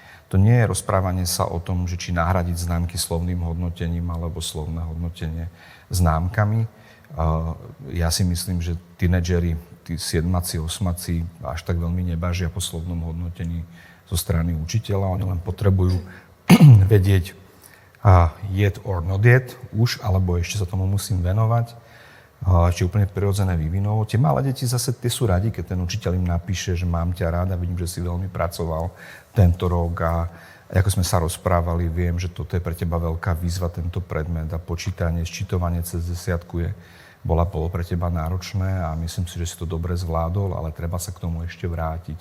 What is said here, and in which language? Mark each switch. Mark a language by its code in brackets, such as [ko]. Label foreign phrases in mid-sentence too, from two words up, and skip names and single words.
[sk] To nie je rozprávanie sa o tom, že či nahradiť známky slovným hodnotením alebo slovné hodnotenie známkami. Ja si myslím, že tínedžeri, tí 7-ci, 8-ci až tak veľmi nebažia po slovnom hodnotení zo strany učiteľa. Oni len potrebujú vedieť [en] yet or not yet [sk] už, alebo ešte sa tomu musím venovať. Či úplne prirodzené vývinovo. Tie malé deti zase tie sú radi, keď ten učiteľ im napíše, že mám ťa rád a vidím, že si veľmi pracoval tento rok a ako sme sa rozprávali, viem, že toto je pre teba veľká výzva, tento predmet a počítanie, sčítovanie cez desiatku bolo pre teba náročné a myslím si, že si to dobre zvládol, ale treba sa k tomu ešte vrátiť.